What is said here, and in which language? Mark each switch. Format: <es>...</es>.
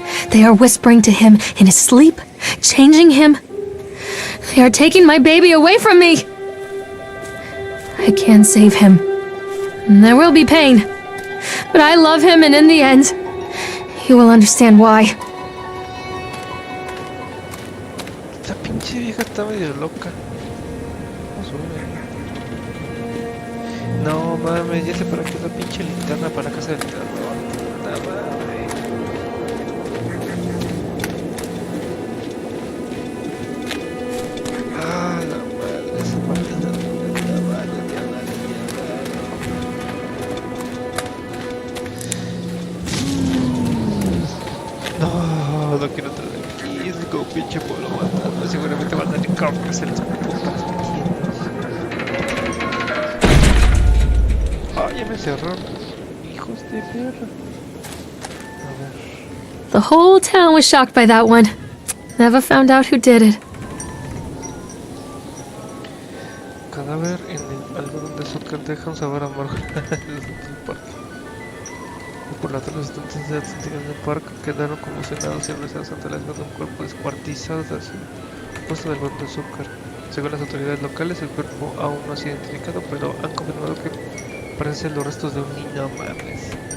<en>They are whispering to him in his sleep, changing him. They are taking my baby away from me. I can save him. And there will be pain. But I love him, and in the end, he will understand why.</en> <es>Esta pinche vieja está medio loca. Vamos a subir. No mames, ya sé para qué es la pinche linterna para la casa del terror. Puta madre. Ah, la madre, esa maldita linterna, vale, ya vale, ya vale. No, no quiero entrar aquí, es como pinche pueblo matando. Seguramente van a salir cárceles en las putas tiendas. Ah, ya me cerraron. Hijos de perra. A ver.</es> <en>The whole town was shocked by that one. Never found out who did it.</en> <es>Cadáver en el algodón de azúcar deja un sabor amargo en el parque. Y por la tarde los estudiantes de Atlántica en el parque quedaron conmocionados y abrazados ante la escena de un cuerpo descuartizado tras el puesto de algodón de azúcar. Según las autoridades locales, el cuerpo aún no ha sido identificado, pero han confirmado que parecen los restos de un niño. Mames.</es>